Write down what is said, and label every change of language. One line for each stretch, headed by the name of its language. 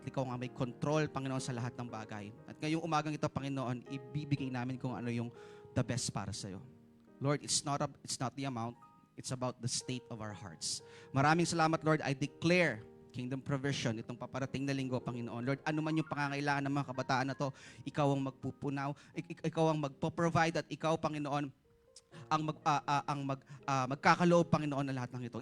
Filipino: Ikaw ang may control, Panginoon, sa lahat ng bagay. At ngayong umagang ito, Panginoon, ibibigay namin kung ano yung the best para sa'yo.
English: Lord, it's not the amount, it's about the state of our hearts.
Filipino: Maraming salamat, Lord.
English: I declare kingdom provision
Filipino: itong paparating na linggo, Panginoon. Lord, ano man yung pangangailangan ng mga kabataan na to, ikaw ang magpupunaw, ikaw ang magpo-provide at ikaw, Panginoon, ang magkakaloob, Panginoon, na lahat ng ito.